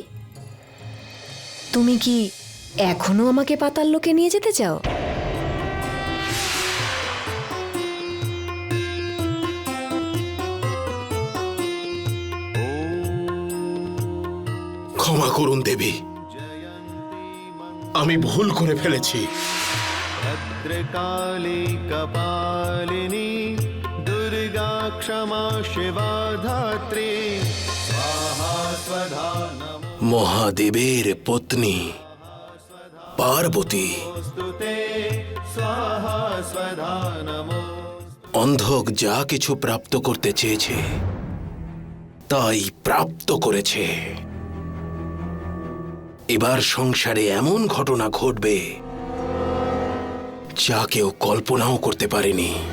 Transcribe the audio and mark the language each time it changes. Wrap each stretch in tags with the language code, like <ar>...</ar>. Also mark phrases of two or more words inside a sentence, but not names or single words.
<bn>তুমি কি এখনো আমাকে পাতাল লোকে নিয়ে যেতে চাও? ক্ষমা করুন দেবী, আমি ভুল করে ফেলেছি।</bn> <sa>भद्रकाली कपालिनी दुर्गा क्षमा शिवा धात्री स्वाहा स्वधा</sa> <bn>মহাদেবের পত্নী পার্বতী</bn> <sa>नमोस्तुते स्वाहा स्वधा नमो</sa> <bn>অন্ধক যা কিছু প্রাপ্ত করতে চেয়েছে তাই প্রাপ্ত করেছে। এবার সংসারে এমন ঘটনা ঘটবে যা কেউ কল্পনাও করতে পারেনি।</bn>